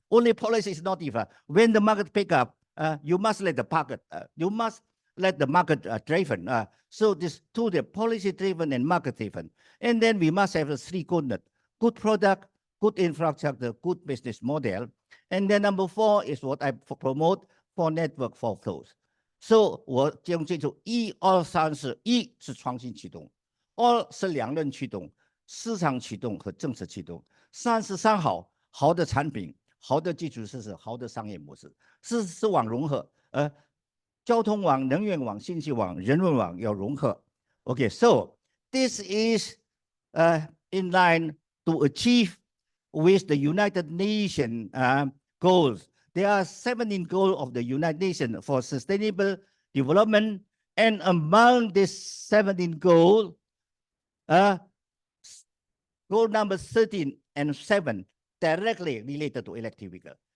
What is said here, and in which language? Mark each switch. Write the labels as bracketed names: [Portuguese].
[English] Only policy is not enough. When the market pick up, you must let the market. You must let the market driven. So this two, the policy driven and market driven, and then we must have the three components: good product, good infrastructure, good business model, and then number 4 is what I promote for network for flows. [Chinese] So 我用这种1、2、3、4， 1是创新驱动，2是两刃驱动，市场驱动和政策驱动，3是三好，好的产品，好的基础设施，好的商业模式，4是网融合，交通网、能源网、信息网、人文网要融合。 [English] Okay, so this is in line to achieve with the United Nations goals. There are 17 goals of the United Nations for sustainable development, and among these 17 goals, goal number 13 and 7 directly related to electric vehicle.